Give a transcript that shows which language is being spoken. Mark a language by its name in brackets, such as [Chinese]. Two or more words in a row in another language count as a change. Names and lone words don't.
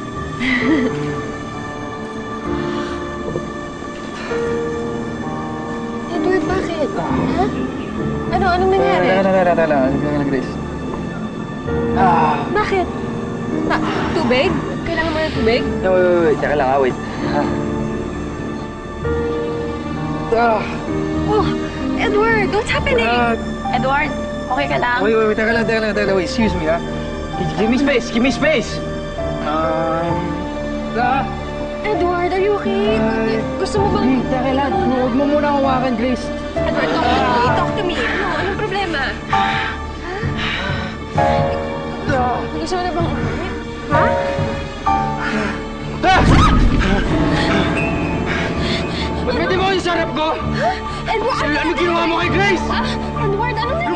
[Filipino] Edward, bakit? Ha? Anong nangyari? Teka, Grace. Bakit? Tubig? Kailangan mo ng tubig? [English] No, wait. [Filipino] Teka lang, [English] wait. Oh, Edward, what's happening? [Filipino] Edward, okay ka lang? Wait. Teka lang. [English] Wait, excuse me, ha? Give me space. Edward, are you okay? [Filipino] Gusto mo bang... Teka lang. Huwag mo muna hawakan, Grace. [English] Edward, talk to me. [Filipino] Anong problema? Gusto mo na bang umuwi? Ha? Ba't may demonyo sa harap ko? Edward, Ano ginawa mo kay Grace? Edward, anong nangyari?